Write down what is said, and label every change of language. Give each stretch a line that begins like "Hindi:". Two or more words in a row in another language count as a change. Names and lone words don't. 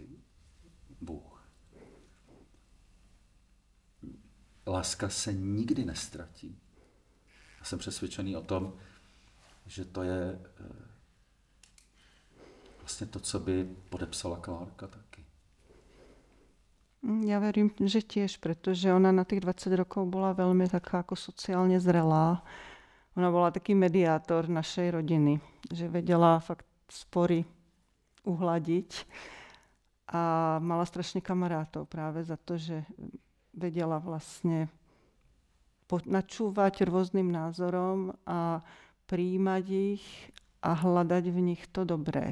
Czech: Bůh. Láska se nikdy nestratí. Já jsem přesvědčený o tom, že to je vlastně to, co by podepsala Klárka taky.
Slovak: Ja verím, že tiež, pretože ona na tých 20 rokov bola veľmi taká ako sociálne zrelá. Ona bola taký mediátor našej rodiny, že vedela fakt spory uhladiť a mala strašne kamarátov práve za to, že vedela vlastne načúvať rôznym názorom a prijímať ich a hľadať v nich to dobré.